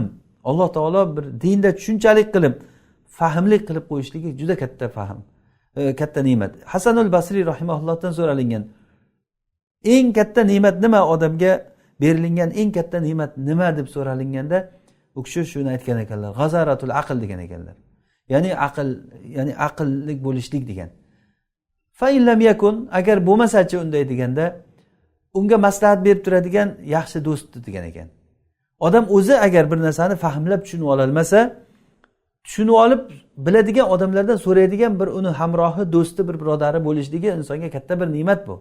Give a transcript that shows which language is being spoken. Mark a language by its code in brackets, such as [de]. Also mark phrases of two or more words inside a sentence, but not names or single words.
[uz] Alloh taolo bir dinda tushunchalik qilib, fahmlik qilib qo'yishligi juda katta fahm, katta ne'mat. Hasanul Basri rahimahullohdan so'ralingan. eng katta ne'mat nima, odamga berilingan eng katta ne'mat nima deb so'ralinganda, u kishi shuni aytgan ekanlar, [ar] غزارة العقل [uz] degan ekanlar. Ya'ni aql, ya'ni aqllik bo'lishlik degan. [ar] فإن لم يكن, [uz] agar bo'lmasa-chi unday deganda, unga maslahat berib turadigan yaxshi do'st degan ekan. Odam o'zi agar bir narsani fahmlab tushunib ola olmasa, tushunib olib biladigan odamlardan so'raydigan bir uni hamrohi, do'sti, bir birodari bo'lishligi insonga katta bir ne'mat bu.